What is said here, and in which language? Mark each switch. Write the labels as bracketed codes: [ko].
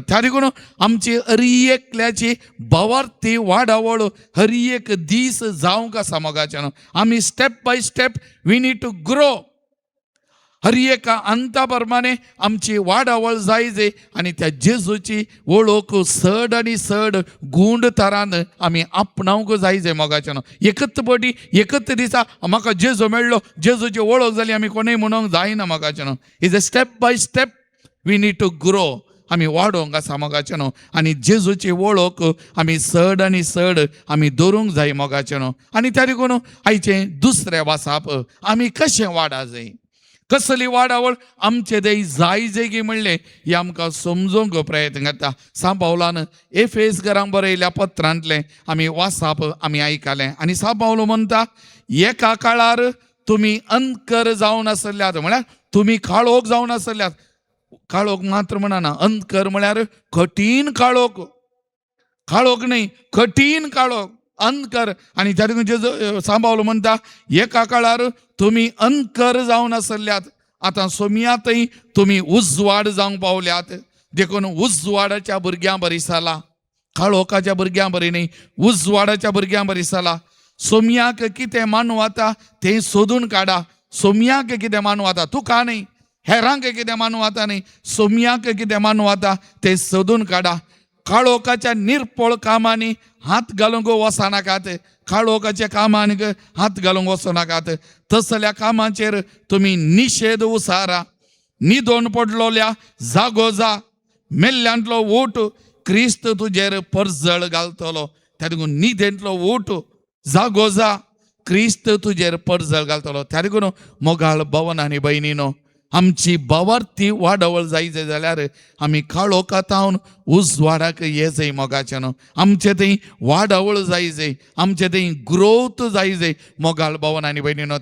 [kok] त्या देखून आमची हर एकल्याची भवार्थी वाडावळ हर एक दीस जावंक आसा मोगाचेनो. आमी [en] Step by step we need to grow. [kok] हर एका अंता प्रमाणे आमची वाडावळ जाय आनी त्या जेजूची वळख सड आनी सड गुंड तरान आमी आपणावंक जाय मोगाचेनो. एकच पटी एकच दिसा म्हाका जेजू मेळ्ळो जेजूची वळख जाली आमी कोणूय म्हणूंक जायना मोगाचेनो. [en] Is a step by step we need to grow. [kok] आमी वाडोवंक आसा मोगाचेनो आनी जेजूची वळख आमी सड आनी सड आमी दवरूंक जाय मोगाचेनो. आनी त्या देखून आयचें दुसरें वासाप आमी कशें वाडा जाय कसली वाडावळ आमचे देय जाय जेगी म्हणलें हें आमकां समजूंक प्रयत्न करता. सा पावलान एफेसकारांक बरयल्या पत्रांतलें आमी वाचप आमी आयकलें आनी सा पावलो म्हणटा एका काळार तुमी अंधकर जावन आसल्यात म्हळ्यार तुमी काळोख जावन आसल्यात. काळोख मात्र म्हणना अंधकर म्हळ्यार कठीण काळोख काळोख न्ही कठीण काळोख अंधकर. आनी त्या देखून जेजू सांबावलो म्हणटा एका काळार तुमी अंधकर जावन आसल्यात आतां सोमियातय तुमी उजवाड जावंक पावल्यात. देखून उजवाडाच्या भुरग्यां बरी जाला काळोखाच्या भुरग्यां बरी न्ही उजवाडाच्या भुरग्यां बरी जाला. सोमयाक कितें मानूं जाता तें सोदून काडा. सोमयाक कितें मानूं जाता तुका न्ही हेरांक कितें मानूं जाता न्ही सोमयाक कितें मानूं जाता तें सोदून काडा. काळोखाच्या निरपळ कामांनी हात घालूंक वचनाकात काळोखाच्या कामांक हात घालूंक वचनाकात. तसल्या कामाचेर तुमी निशेध उसारा. न्हिदोन पडलोल्या जागो जा मेल्ल्यांतलो ओट क्रिस्त तुजेर परजळ घालतलो. त्या देखून न्हिदेंतलो ओट जागो जा क्रिस्त तुजेर परजळ घालतलो. त्या देखून मोगाळ भवन आनी भयणीनो आमची भवार्थी वाडवळ जाय जाल्यार आमी काळोखांतावन उजवाडाक ये जाय मोगाचेनो. आमचे थंय वाडवळ जाय आमचे थंय ग्रोथ जाय मोगाळ भवन आनी भयणीनो.